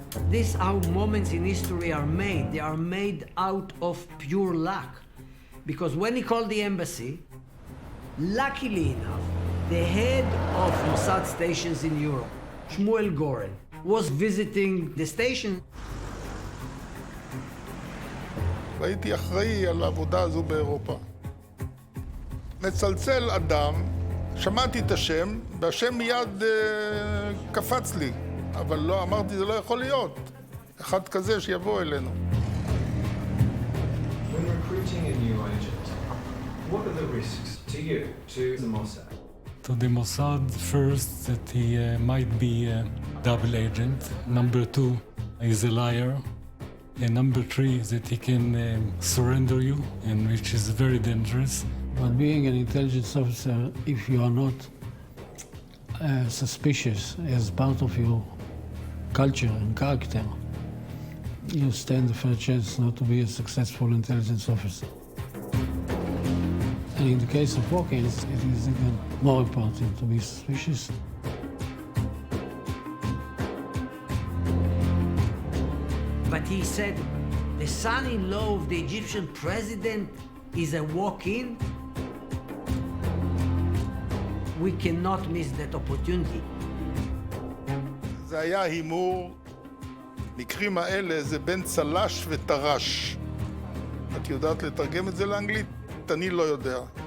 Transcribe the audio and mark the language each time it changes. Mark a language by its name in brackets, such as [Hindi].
[English] This is how moments in history are made. They are made out of pure luck. because when he called the embassy, luckily enough, the head of Mossad stations in Europe, Shmuel Goren, was visiting the station. [Hebrew] והייתי אחראי על העבודה הזו באירופה. מצלצל אדם, שמעתי את השם, והשם מיד קפץ לי. אבל לא, אמרתי, זה לא יכול להיות. אחד כזה שיבוא אלינו. [English] When recruiting a new agent, what are the risks to you, to the Mossad? To the Mossad, first, that he might be a double agent. Number two, he's a liar. And number three, that he can surrender you, and which is very dangerous. But being an intelligence officer, if you are not suspicious as part of your culture and character, you stand a fair chance not to be a successful intelligence officer. And in the case of Hawkins, it is even more important to be suspicious. But he said, the son-in-law of the Egyptian president is a walk-in. We cannot miss that opportunity. [Hebrew] זה היה הימור, מקרים האלה זה בין צלש וטרש. את יודעת לתרגם את זה לאנגלית? אני לא יודע.